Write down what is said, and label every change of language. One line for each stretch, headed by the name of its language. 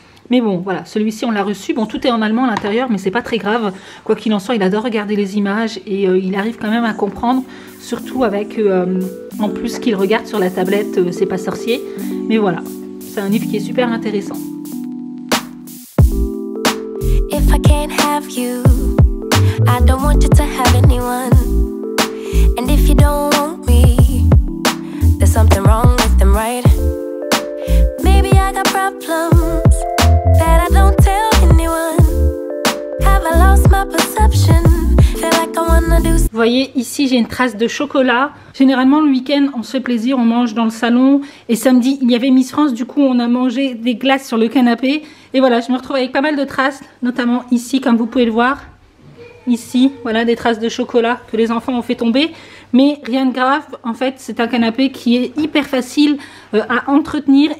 French: Mais bon, voilà, celui-ci, on l'a reçu. Bon, tout est en allemand à l'intérieur, mais c'est pas très grave. Quoi qu'il en soit, il adore regarder les images et il arrive quand même à comprendre. Surtout avec, en plus, ce qu'il regarde sur la tablette, c'est pas sorcier. Mais voilà, c'est un livre qui est super intéressant.
English: If I can't have you, I don't want you to have anyone. And if you don't want me, there's something wrong with them, right? Maybe I got problems that I don't tell anyone. Have I lost my perception? Feel like I wanna do.
French: Vous voyez, ici j'ai une trace de chocolat. Généralement le week-end on se fait plaisir, on mange dans le salon. Et samedi il y avait Miss France, du coup on a mangé des glaces sur le canapé. Et voilà, je me retrouve avec pas mal de traces, notamment ici comme vous pouvez le voir. Ici, voilà des traces de chocolat que les enfants ont fait tomber. Mais rien de grave, en fait c'est un canapé qui est hyper facile à entretenir.